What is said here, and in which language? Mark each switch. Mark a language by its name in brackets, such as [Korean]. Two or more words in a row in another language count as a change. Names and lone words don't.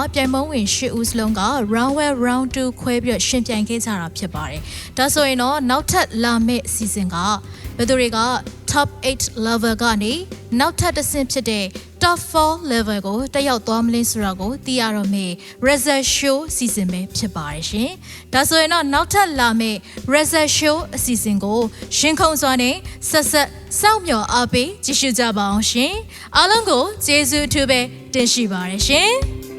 [Burmese] ပြိုင်ပွဲဝင်10ဦးစလုံးက round 1 round 2 ခွဲပြီးရှင်ပြိုင်ခဲ့ကြတာဖြစ်ပါတယ်ဒါဆိုရင်တော့နောက်ထပ်လာမယ့် season ကဘယ်သူတွေက [English] top 8 level [Burmese] ကနေနောက်ထပ်တစ်ဆင့်ဖြစ်တဲ့ [English] top 4 level [Burmese] ကိုတက်ရောက်သွားမလဲဆိုတာကိုသိရတော့မယ် [English] result show [Burmese] season ပဲဖြစ်ပါတယ်ရှင်ဒါဆိုရင်တော့နောက်ထပ်လာမယ့် [English] result show [Burmese] အစီအစဉ်ကိုရှင်ခုံစွာနဲ့ဆက်ဆက်စောင့်မျှော်အားပေးကြည့်ရှုကြပါအောင်ရှင်အားလုံးကိုကျေးဇူးအထူးပဲတင်ရှိပါတယ်ရှင်